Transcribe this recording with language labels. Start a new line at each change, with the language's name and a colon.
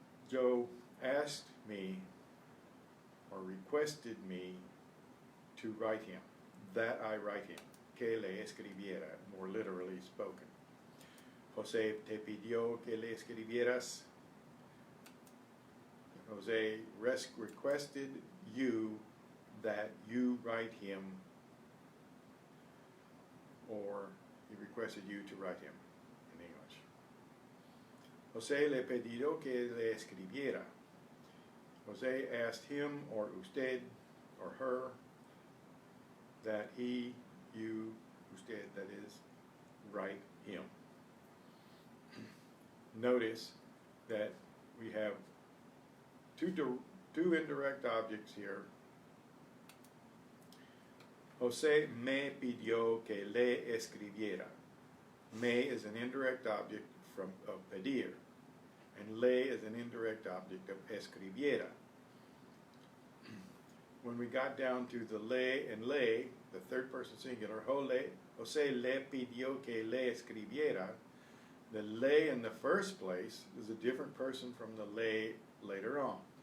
English: Joe asked me or requested me to write him, that I write him,
Spanish: que le escribiera,
English: more literally spoken.
Spanish: Jose te pidió que le escribieras.
English: Jose requested you that you write him, or he requested you to write him in English.
Spanish: Jose le pidió que le escribiera.
English: Jose asked him, or usted, or her, that he, you, usted, that is, write him. Notice that we have two indirect objects here.
Spanish: Jose me pidió que le escribiera.
English: Me is an indirect object of pedir, and le is an indirect object of escribiera. When we got down to the le and le, the third person singular,
Spanish: Jose le pidió que le escribiera,
English: the le in the first place is a different person from the le later on.